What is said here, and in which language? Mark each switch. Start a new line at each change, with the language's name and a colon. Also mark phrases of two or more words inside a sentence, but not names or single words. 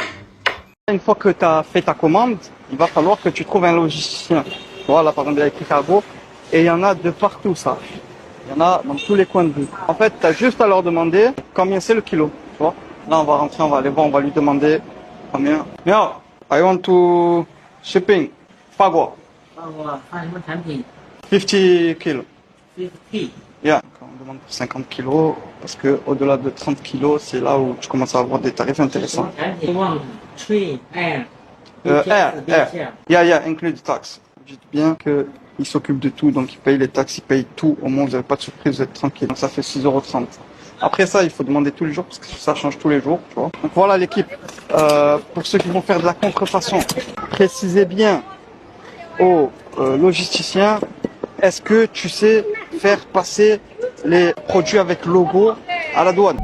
French: Une fois que tu as fait ta commande, il va falloir que tu trouves un logisticien. Voilà, par exemple, il y a écrit cargo. Et il y en a de partout, ça. Il y en a dans tous les coins de rue. En fait, tu as juste à leur demander combien c'est le kilo. Tu vois? Là, on va rentrer, on va aller voir, on va lui demander combien.
English: Now, I want to shipping. Fagua.
Chinese: 看什么产品
English: 50 kilos.
Chinese: ？50
English: Yeah.
French: On demande pour 50 kilos parce que au-delà de 30 kilos, c'est là où tu commences à avoir des tarifs
Chinese: 什
French: intéressants.
Chinese: 么产品？望吹 air
English: Air. Yeah, include tax.
French: Dites bien qu'il s'occupe de tout, donc il paye les taxes, il paye tout. Au moins, vous n'avez pas de surprise, vous êtes tranquille. Donc ça fait 6,30 €. Après ça, il faut demander tous les jours parce que ça change tous les jours, tu vois. Donc voilà l'équipe. Pour ceux qui vont faire de la contrefaçon, précisez bien aux logisticiens, est-ce que tu sais faire passer les produits avec logo à la douane?